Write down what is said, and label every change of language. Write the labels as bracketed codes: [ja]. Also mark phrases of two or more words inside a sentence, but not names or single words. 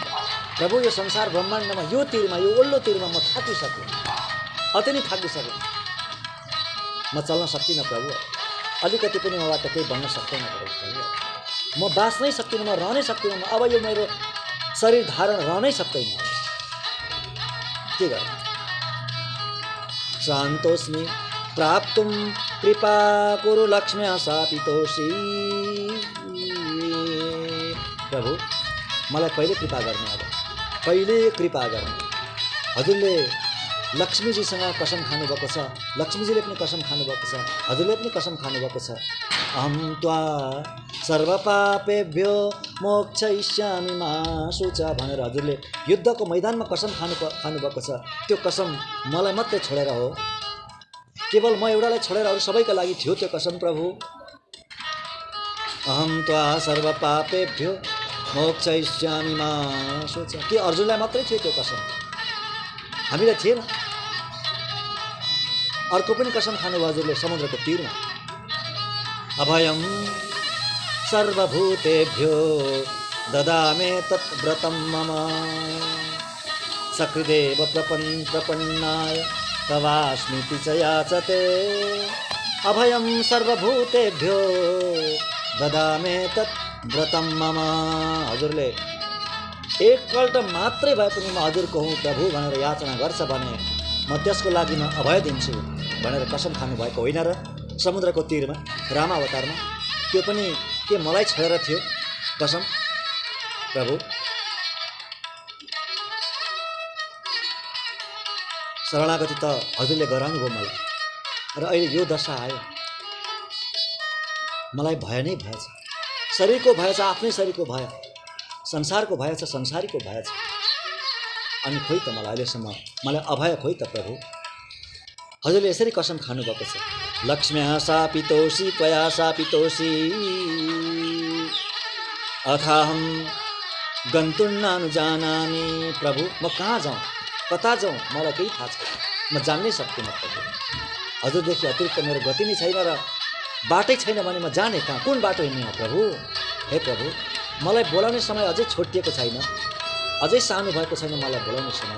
[ne] प्रभु यो संसार ब्रह्माण्डमा यो तीरमा, यो ओल्लो तीरमा म थाकिसकेँ, अति नै थाकिसकेँ। म चल्न सक्दिनँ प्रभु, अलिकति पनि मबाट केही बन्न सक्दैन प्रभु। म बाँच्नै सक्दिनँ, म रहनै सक्दिनँ। अब यो मेरो शरीर धारण रहनै सक्दैन, के गर्नु। [sa] शान्तोस्मि प्राप्तुं कृपा कुरु लक्ष्म्या शापितोषी। [ne] प्रभु मलाई कहिले कृपा गर्ने, अब कहिले कृपा गर्ने। हजुरले लक्ष्मीजीसँग कसम खानुभएको छ, लक्ष्मीजीले पनि कसम खानुभएको छ, हजुरले पनि कसम खानुभएको छ। [sa] अहं त्वा सर्वपापेभ्यो मोक्षयिष्यामि मा शुच [ne] भनेर हजुरले युद्धको मैदानमा कसम खानुभएको छ। त्यो कसम मलाई मात्रै छोडेर हो, केवल म एउटालाई छोडेर अरू सबैका लागि थियो त्यो कसम प्रभु। [sa] अहं त्वा सर्वपापेभ्यो मोक्षयिष्यामि मा शुच, [ne] के अर्जुनलाई मात्रै थियो त्यो कसम, हामीलाई थिएन। अर्को पनि कसम खानुभयो हजुरले समुद्रको तीरमा। [sa] अभयं सर्वभूतेभ्यो ददामे तत् व्रतं मम, सकृदेव प्रपन्नाय तवास्मीति च याचते। अभयं सर्वभूतेभ्यो ददामे तत् व्रतं मम, [ne] हजुरले एकपल्ट मात्रै भए पनि म हजुरको हुँ प्रभु भनेर याचना गर्छ भने म त्यसको लागि म अभय दिन्छु भनेर कसम खानुभएको होइन र समुद्रको तीरमा रामावतारमा। त्यो पनि के मलाई छोडेर थियो कसम प्रभु। शरणागति त हजुरले गराउनु भयो मलाई, र अहिले यो दशा आयो, मलाई भय नै भएछ। शरीरको भएछ, आफ्नै शरीरको भय, संसारको भएछ, संसारीको भएछ। अनि खोइ त मलाई अहिलेसम्म मलाई अभय खोइ त प्रभु। हजुरले यसरी कसम खानुभएको छ, [sa] लक्ष्म्या शापितोषी त्वया शापितोषी अथाहं गन्तुं नानुजानामि। [ne] प्रभु म कहाँ जाउँ, कता जाउँ, मलाई केही थाहा छैन, म जान्नै सक्दिनँ प्रभु। हजुरदेखि अतिरिक्त मेरो गति नै छैन र बाटै छैन भने म जाने कहाँ, कुन बाटो हिँड्ने हो प्रभु। हे प्रभु मलाई बोलाउने समय अझै छोटिएको छैन, अझै सानो भएको छैन मलाई बोलाउने समय।